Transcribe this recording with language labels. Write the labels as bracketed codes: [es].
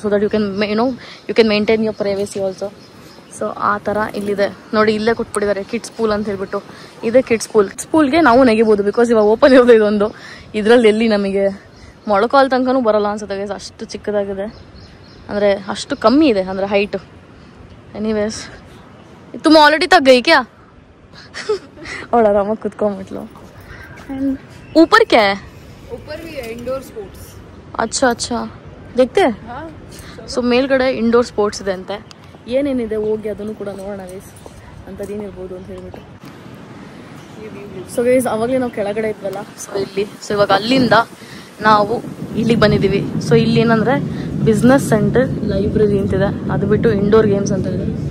[en] So that you can maintain your privacy also. So [kn] ಆ ಥರ ಇಲ್ಲಿದೆ ನೋಡಿ. ಇಲ್ಲೇ ಕೊಟ್ಬಿಟ್ಟಿದ್ದಾರೆ ಕಿಡ್ಸ್ ಪೂಲ್ ಅಂತ ಹೇಳ್ಬಿಟ್ಟು. ಇದೇ ಕಿಡ್ಸ್ ಪೂಲ್ಗೆ ನಾವು ನೆಗಿಬೋದು, ಬಿಕಾಸ್ ಇವಾಗ ಓಪನ್ ಇರೋದು ಇದೊಂದು. ಇದರಲ್ಲಿ ಎಲ್ಲಿ ನಮಗೆ ಮೊಳಕಾಲ್ ತನಕನೂ ಬರಲ್ಲ ಅನ್ಸುತ್ತೆ ಗೈಸ್, ಅಷ್ಟು ಚಿಕ್ಕದಾಗಿದೆ. ಅಂದರೆ ಅಷ್ಟು ಕಮ್ಮಿ ಇದೆ ಅಂದರೆ ಹೈಟು. [hi] ಎನಿವೇಸ್, तुम ऑलरेडी तक गई क्या? और आराम कुत्ಕೊಂಡ್ಬಿಟ್ಲು. ऊपर क्या है? ऊपर भी है इंडोर स्पोर्ट्स. अच्छा अच्छा, देखते हैं. [kn] ಸೊ ಮೇಲ್ಗಡೆ ಇಂಡೋರ್ ಸ್ಪೋರ್ಟ್ಸ್ ಇದೆ ಅಂತೆ. ಏನೇನಿದೆ ಹೋಗಿ ಅದನ್ನು ಕೂಡ ನೋಡೋಣ ಗೈಸ್, ಅಂಥದ್ದೇನಿರ್ಬೋದು ಅಂತ ಹೇಳ್ಬಿಟ್ಟು. ಸೊ ಗೈಸ್, ಅವಾಗಲೇ ನಾವು ಕೆಳಗಡೆ ಇದ್ವಲ್ಲ, ಸೊ ಇಲ್ಲಿ. ಸೊ ಇವಾಗ ಅಲ್ಲಿಂದ ನಾವು ಇಲ್ಲಿಗೆ ಬಂದಿದ್ದೀವಿ. ಸೊ ಇಲ್ಲಿ ಏನಂದರೆ ಬಿಸ್ನೆಸ್ ಸೆಂಟರ್ ಲೈಬ್ರರಿ ಅಂತಿದೆ, ಅದು ಬಿಟ್ಟು ಇಂಡೋರ್ ಗೇಮ್ಸ್ ಅಂತ ಇದೆ.